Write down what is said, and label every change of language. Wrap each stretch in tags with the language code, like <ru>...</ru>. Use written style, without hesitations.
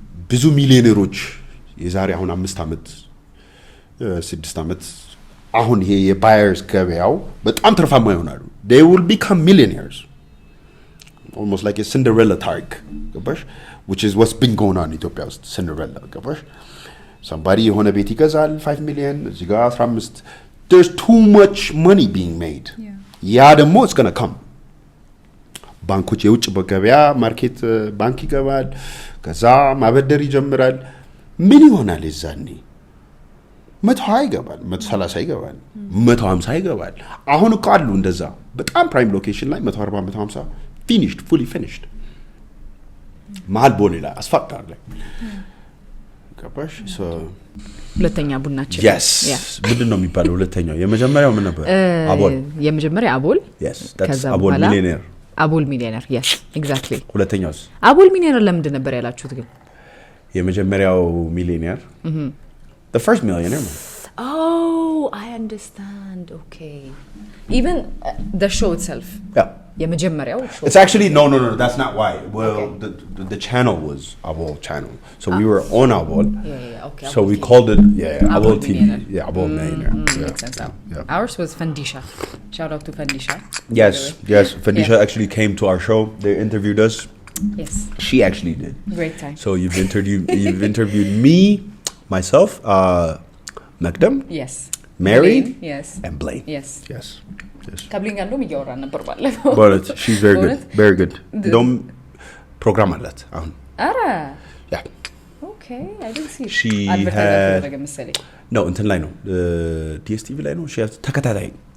<am>ብዙ ሚሊዮነሮች የዛሬ አሁን 5 ዓመት 6 ዓመት አሁን ይሄ የባየርስ ገበያው በጣም ትርፋማ ይሆናሉ።</am> <en>they will become millionaires almost like a Cinderella</en> <am>ታሪክ። ገባሽ?</am> <en>which is what's been going on in ኢትዮጵያ ውስጥ Cinderella። ገባሽ?</en> <am>somebody የሆነ ቤት ይገዛል 5 million እዚህ ጋር 15</am> <en>there's too much money being made።</en> <am>ያ ደግሞ</am> <en>it's going to come።</en> <am>ባንኮች የውጭ በገበያ ማርኬት ባንክ ይገባል። ከዛ ማበደር ይጀምራል። ምን ይሆናል የዛኔ? 120 ይገባል፣ 130 ይገባል፣ 150 ይገባል። አሁን እኮ አሉ እንደዛ በጣም ፕራይም ሎኬሽን ላይ 140 150</am> <en>finished fully finished</en> <am>መሀል ቦሌ ላይ አስፋልት ዳር ላይ። ገባሽ? ሁለተኛ ቡናችን yes ምንድን ነው የሚባለው? ሁለተኛው የመጀመሪያው ምን ነበር? አቦል። የመጀመሪያ አቦል።</am> <en>yes that's አቦል ሚሊዮነር።</en> <am>አቦል ሚሊዮነር yes exactly። ሁለተኛውስ? አቦል ሚሊዮነር ለምንድን ነበር ያላችሁት ግን? የመጀመሪያው ሚሊዮነር</am> <en>the first millionaire man. Oh, I understand. Okay. Even the show itself. Yeah.</en> <am>የመጀመሪያው show.</am> <en>It's actually no that's not why. Well, okay. the channel was Abol channel. So we were on Abol. Yeah, okay. So we called it Abol TV. Yeah, Abol Millionaire. Makes sense. Yeah. Ours was Fandisha. Shout out to Fandisha. Yes. Fandisha actually came to our show. They interviewed us. Yes. She actually did. Great time. So you've interviewed me, myself, Makdam. Yes. Mary. Blaine, yes. And Blaine. Yes.</en> <am>ከብሊን ጋር እንደውም እያወራን ነበር ባለፈው።</am> <en>But she's very good.</en> <am>እንደውም ፕሮግራም አላት አሁን። አረ</am> <en>yeah. Okay, I didn't see. She had no</en> <am>እንትን ላይ ነው DSTV ላይ ነው።</am> <en>she has</en> <am>ተከታታይ</am>